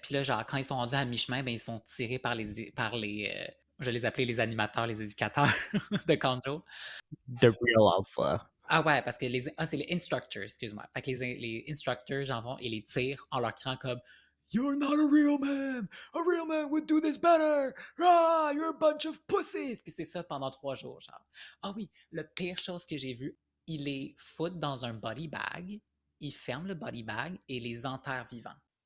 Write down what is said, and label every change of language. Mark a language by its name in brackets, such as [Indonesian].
[French] Puis là, genre, quand ils sont rendus à mi-chemin, ben, ils se font tirer par les je les appelais les animateurs, les éducateurs de Kanjo. [English] The real alpha. [French] Ah ouais, parce que c'est les instructors, excuse-moi. Fait que les instructors, j'en vont et les tirent en leur criant comme [English] You're not a real man! A real man would do this better! Ah, you're a bunch of pussies! [French] Puis c'est ça pendant 3 jours, genre. Ah oui, le pire chose que j'ai vu, il les fout dans un body bag, il ferme le body bag et les enterre vivants.